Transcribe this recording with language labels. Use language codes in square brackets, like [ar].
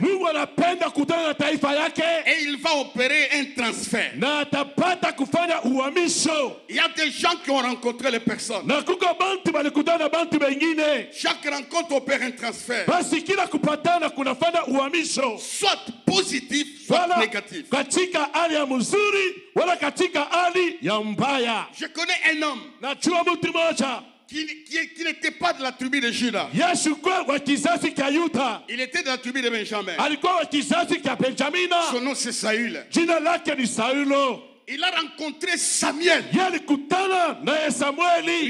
[sw] Mungu anapenda kutana na taifa yake [fr] et il va opérer un transfert. [sw] na atapata kufanya uhamisho. [fr] Il y a des gens qui ont rencontré les personnes. [sw] Na kuko bantu balikutana na bantu bengine, [fr] Chaque rencontre opère un transfert, [sw] basi kila kupatana kunafanya uhamisho, [fr] soit positif, soit [sw] wala [fr] négatif. [sw] katika hali ya mzuri wala katika hali ya mbaya. [fr] Je connais un homme [sw] Najua mtu mmoja [fr] qui n'était pas de la tribu de Juda. [sw] yashukwa wa kizazi cha Yuda, [fr] Il était de la tribu de Benjamin. [sw] alikuwa wa kizazi cha Benjamina, [fr] Son nom c'est Saül. [sw] jina lake ni Saulo. [fr] Il a rencontré Samuel. [sw] Yalikutana naye Samueli,